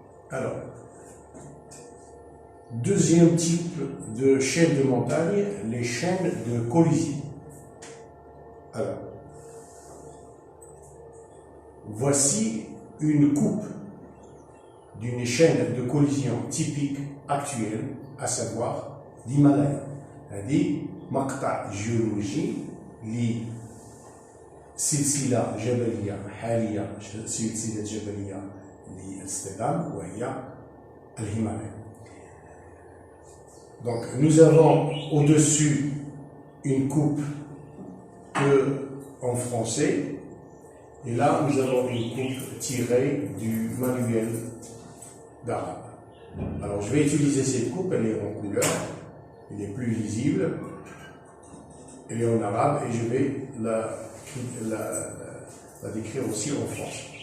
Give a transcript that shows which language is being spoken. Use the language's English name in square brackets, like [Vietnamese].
[French] Alors, deuxième type de chaîne de montagne, les chaînes de collision. Alors, voici une coupe d'une chaîne de collision typique actuelle, à savoir l'Himalaya. [Arabic] هذه مقطع جيولوجي لسلسلة جبلية حالية، سلسلة جبلية للاصطدام وهي الهيمالايا. [French] Donc nous avons au-dessus une coupe en français, et là nous avons une coupe tirée du manuel d'arabe. Alors je vais utiliser cette coupe, elle est en couleur, elle est plus visible, elle est en arabe et je vais la décrire aussi en français.